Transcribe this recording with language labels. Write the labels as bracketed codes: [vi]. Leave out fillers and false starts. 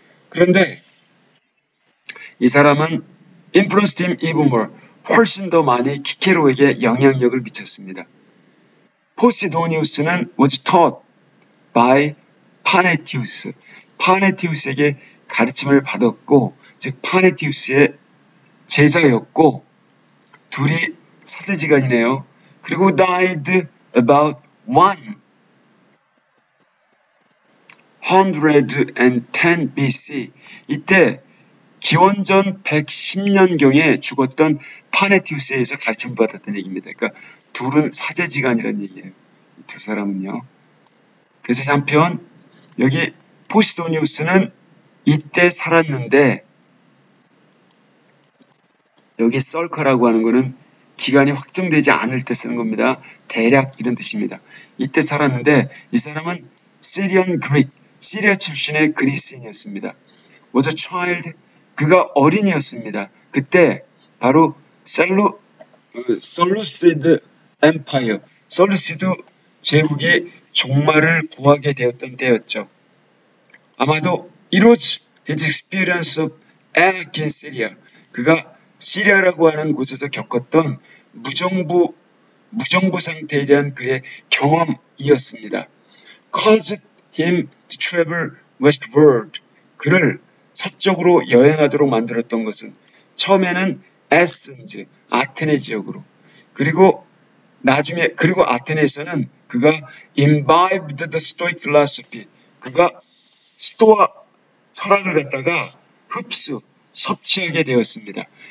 [ko] 그런데 이 사람은 [en] influenced him even more, [ko] 훨씬 더 많이 키케로에게 영향력을 미쳤습니다. [en] 포시도니우스는 was taught by 파네티우스. [ko] 파네티우스에게 가르침을 받았고, 즉 파네티우스의 제자였고, 둘이 사제지간이네요. [en] 그리고 died about 110 BC. [ko] 이때 기원전 110년경에 죽었던 파네티우스에 의해서 가르침을 받았다는 얘기입니다. 그러니까 둘은 사제지간이라는 얘기예요. 두 사람은요. 그래서 한편 여기 포시도니우스는 이때 살았는데, 여기 썰커라고 하는 거는 기간이 확정되지 않을 때 쓰는 겁니다. 대략 이런 뜻입니다. 이때 살았는데 이 사람은 시리안 그릭, 시리아 출신의 그리스인이었습니다. [en] was a child, [ko] 그가 어린이였습니다. 그때 바로 셀루시드 엠파이어, 셀루시드 제국이 종말을 구하게 되었던 때였죠. [en] 아마도 it was his experience of anarchy in Syria. [ko] 그가 시리아라고 하는 곳에서 겪었던 무정부 상태에 대한 그의 경험이었습니다. [en] caused him to travel westward. [ko] 그를 서쪽으로 여행하도록 만들었던 것은 처음에는 에센즈, 아테네 지역으로, 그리고 아테네에서는 그가 [en] imbibed the Stoic philosophy. [ko] 그가 스토아 철학을 갖다가 섭취하게 되었습니다.